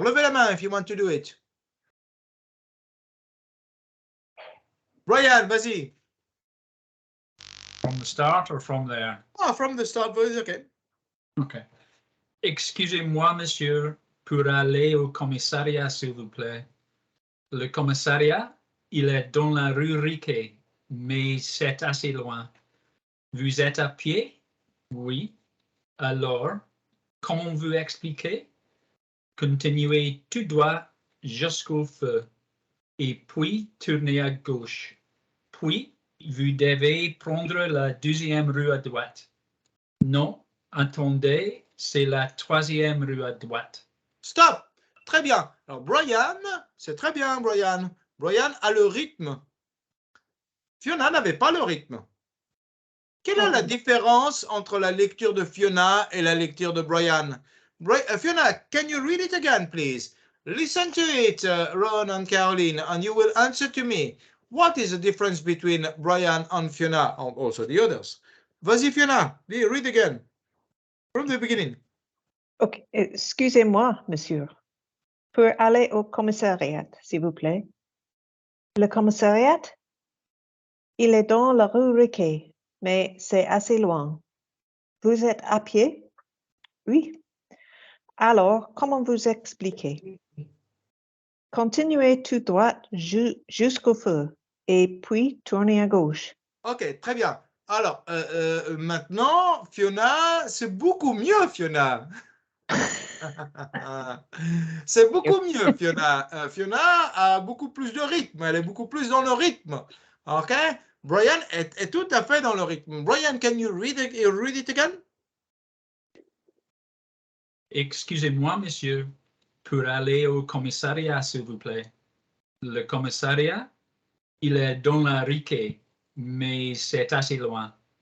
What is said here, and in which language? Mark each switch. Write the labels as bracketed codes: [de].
[en] Levez la main if you want to do it. [fr] Brian, vas-y. [en] From the start or from there? Ah, from the start, it's okay. OK. [fr] Excusez-moi, monsieur, pour aller au commissariat, s'il vous plaît. Le commissariat, il est dans la rue Riquet, mais c'est assez loin. Vous êtes à pied? Oui. Alors, comment vous expliquer? Continuez tout droit jusqu'au feu et puis tournez à gauche. Puis, vous devez prendre la deuxième rue à droite. Non, attendez, c'est la troisième rue à droite. Stop. Très bien. Alors, Brian, c'est très bien, Brian. Brian a le rythme. Fiona n'avait pas le rythme. Quelle est la différence entre la lecture de Fiona et la lecture de Brian? [en] Fiona, can you read it again, please? Listen to it, Ron and Caroline, and you will answer to me. What is the difference between Brian and Fiona, and also the others? Vas-y, Fiona, read again, from the beginning. [fr] Ok, excusez-moi, monsieur. Pour aller au commissariat, s'il vous plaît. Le commissariat, il est dans la rue Riquet, mais c'est assez loin. Vous êtes à pied? Oui. Alors, comment vous expliquer? Continuez tout droit jusqu'au feu et puis tournez à gauche. Ok, très bien. Alors, maintenant, Fiona, c'est beaucoup mieux, Fiona. C'est beaucoup mieux, Fiona. Fiona a beaucoup plus de rythme. Elle est beaucoup plus dans le rythme. OK? Brian est tout à fait dans le rythme. [en] Brian, can you read it again? [fr] Excusez-moi, monsieur, pour aller au commissariat, s'il vous plaît. Le commissariat, il est dans la Riquet, mais c'est assez loin.